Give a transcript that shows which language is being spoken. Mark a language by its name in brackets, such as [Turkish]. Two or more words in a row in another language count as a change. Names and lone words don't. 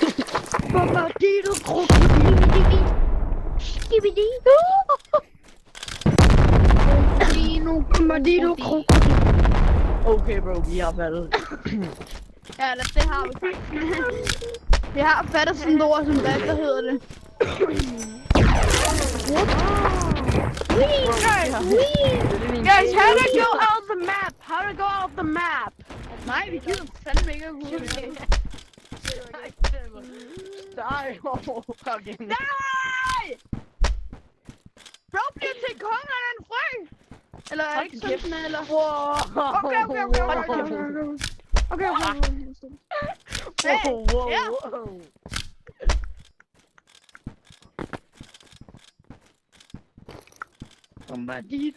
[Danish] Bombardiro, krokodil. Skibidi. Bombardiro, krokodil. Okay, bro, vi har valgt. Ja, det har vi faktisk. Jeg har fattet sådan et ord som hvad hedder det? [English] Guys, how to go off the map? How to go off the map? [Danish] Nej, vi gider fandme ikke at gå ud. Nej! Nej! Bro bliver til kongen af den frø! Eller er det ikke sådan, eller? Okay. Bombardiro.